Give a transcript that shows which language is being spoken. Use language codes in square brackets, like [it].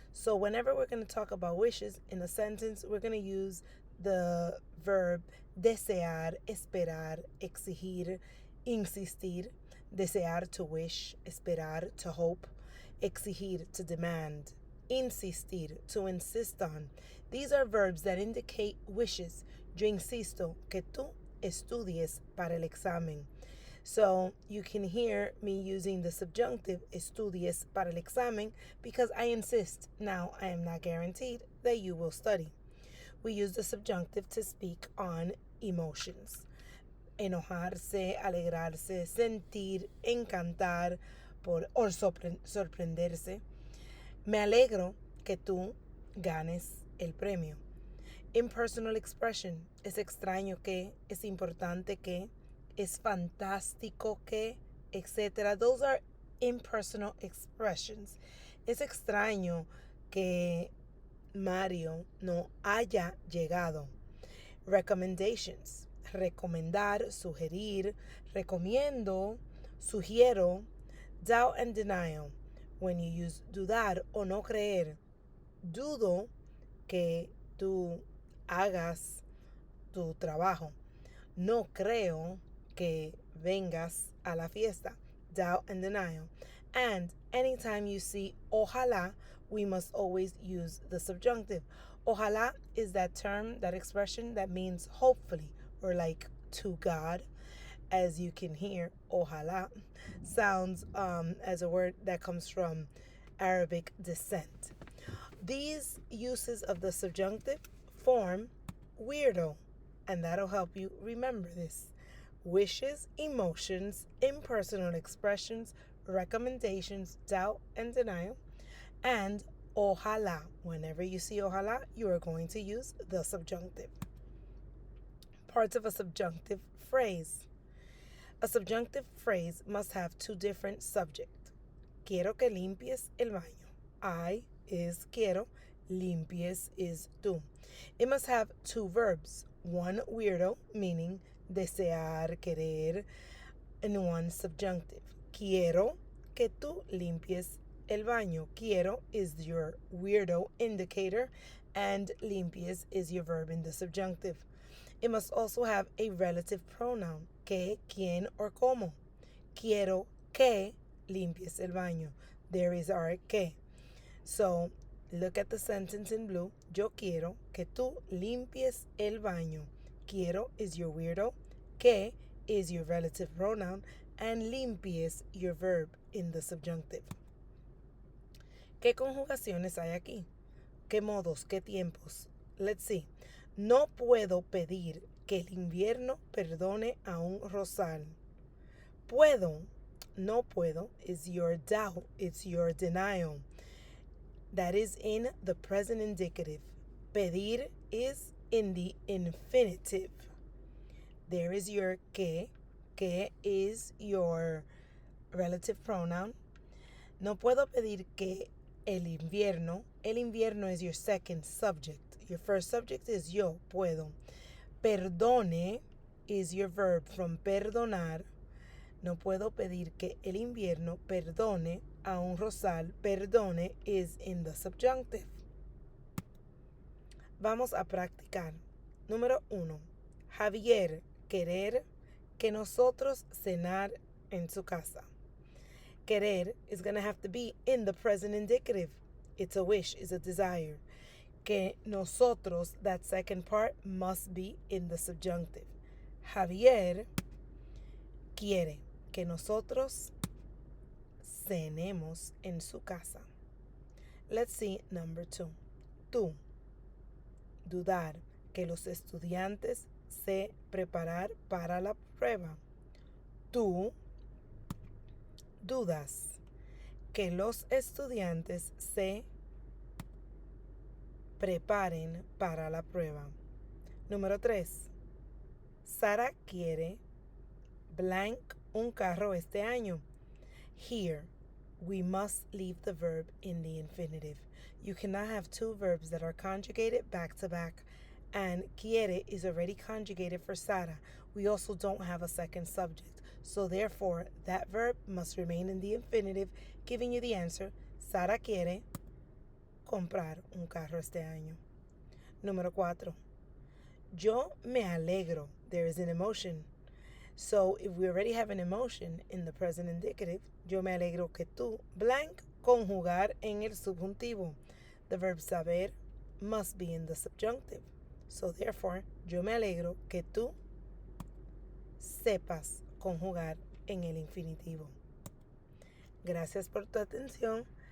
[en] So whenever we're going to talk about wishes in a sentence, we're going to use the verb [es] desear, esperar, exigir, insistir. [en] Desear, to wish; esperar, to hope; exigir, to demand; insistir, to insist on. These are verbs that indicate wishes. [es] Yo insisto que tú estudies para el examen. [en] So you can hear me using the subjunctive [es] estudies para el examen [en] because I insist. Now, I am not guaranteed that you will study. We use the subjunctive to speak on emotions. [es] Enojarse, alegrarse, sentir, encantar, o sorprenderse. Me alegro que tú ganes el premio. [en] Impersonal expression, [es] es extraño que, es importante que, es fantástico que, etc. [en] Those are impersonal expressions. [es] Es extraño que Mario no haya llegado. Recommendations, recomendar, sugerir, recomiendo, sugiero. [en] Doubt and denial, when you use dudar o no creer. [es] Dudo que tú hagas tu trabajo. No creo que vengas a la fiesta. [en] Doubt and denial. And anytime you see ojalá, we must always use the subjunctive. Ojalá is that term, that expression that means hopefully, or like to God. As you can hear, ojalá sounds as a word that comes from Arabic descent. These uses of the subjunctive form WEIRDO, and that'll help you remember this. Wishes, emotions, impersonal expressions, recommendations, doubt and denial, and ojalá. Whenever you see ojalá, you are going to use the subjunctive. Parts of a subjunctive phrase. A subjunctive phrase must have two different subjects. [es] Quiero que limpies el baño. [en] I is quiero, limpies is tú. It must have two verbs. One WEIRDO, meaning desear, querer, and one subjunctive. [es] Quiero que tú limpies el baño. [en] Quiero is your WEIRDO indicator, and limpies is your verb in the subjunctive. It must also have a relative pronoun, que, quien, or como. [es] Quiero que limpies el baño. [en] There is our que. So, look at the sentence in blue. [es] Yo quiero que tú limpies el baño. [en] Quiero is your WEIRDO, que is your relative pronoun, and limpies your verb in the subjunctive. [es] ¿Qué conjugaciones hay aquí? ¿Qué modos? ¿Qué tiempos? [en] Let's see. [es] No puedo pedir que el invierno perdone a un rosal. [en] Puedo, no puedo, is your doubt, it's your denial. That is in the present indicative. Pedir is in the infinitive. There is your que is your relative pronoun. [es] No puedo pedir que el invierno [en] is your second subject. Your first subject is yo, puedo. Perdone is your verb from perdonar. [es] No puedo pedir que el invierno perdone a un rosal. [en] Perdone is in the subjunctive. [es] Vamos a practicar. Número 1. Javier, querer que nosotros cenar en su casa. [en] Querer is going to have to be in the present indicative. It's a wish, it's a desire. [es] Que nosotros, [en] that second part, must be in the subjunctive. [es] Javier quiere que nosotros cenemos en su casa. [en] Let's see number 2. [es] Tú, dudar que los estudiantes se preparar para la prueba. Tú dudas que los estudiantes se preparen para la prueba. Número 3. Sara quiere blank un carro este año. [en] Here, we must leave the verb in the infinitive. You cannot have two verbs that are conjugated back to back, and quiere is already conjugated for Sara. We also don't have a second subject, so therefore that verb must remain in the infinitive, giving you the answer, [es] Sara quiere comprar un carro este año. Número 4. Yo me alegro. [en] There is an emotion. So if we already have an emotion in the present indicative, [es] yo me alegro que tú, blank, conjugar en el subjuntivo. [en] The verb saber must be in the subjunctive. So therefore, [es] yo me alegro que tú sepas conjugar en el infinitivo. Gracias por tu atención.